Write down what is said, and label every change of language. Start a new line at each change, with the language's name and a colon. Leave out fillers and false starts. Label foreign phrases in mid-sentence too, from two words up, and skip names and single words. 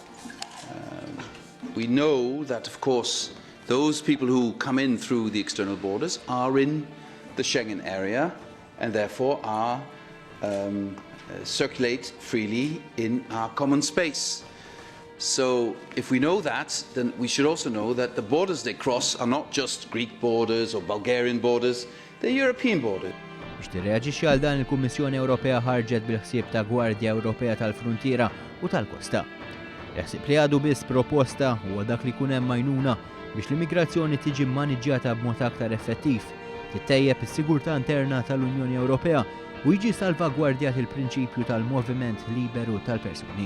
English: We know that, of course, those people who come in through the external borders are in the Schengen area and therefore are circulate freely in our common space. So if we know that, then we should also know that the borders they cross are not just Greek borders or Bulgarian borders, they're European borders.
Maltese: Biex tirreaġixxi għal dan il-Kummissjoni Ewropea ħarġet bil-ħsieb ta' Gwardja Ewropea tal-Fruntiera u tal-Kosta. Jaħsib li għadu biss proposta huwa dak li jkun hemm għajnuna biex l-immigrazzjoni tiġi maniġġjata b'mod aktar effettiv, tittejjeb is-sigurtà interna tal-Unjoni Ewropea u jiġi salvagwardjat il-prinċipju tal-moviment liberu tal-persuni.